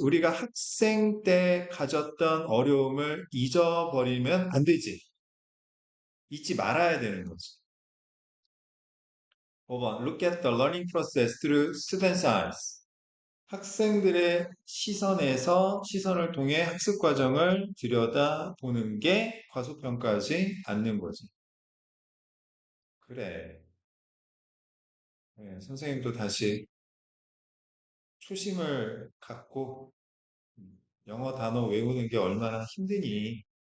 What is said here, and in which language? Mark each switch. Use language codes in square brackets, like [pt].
[ko] 우리가 학생 때 가졌던 어려움을 잊어버리면 안 되지. 잊지 말아야 되는 거지. [en] 5번 Look at the learning process through students' eyes. [ko] 학생들의 시선을 통해 학습 과정을 들여다보는 게 과소평가하지 않는 거지. 그래. 네, 선생님도 다시 초심을 갖고 영어 단어 외우는 게 얼마나 힘드니.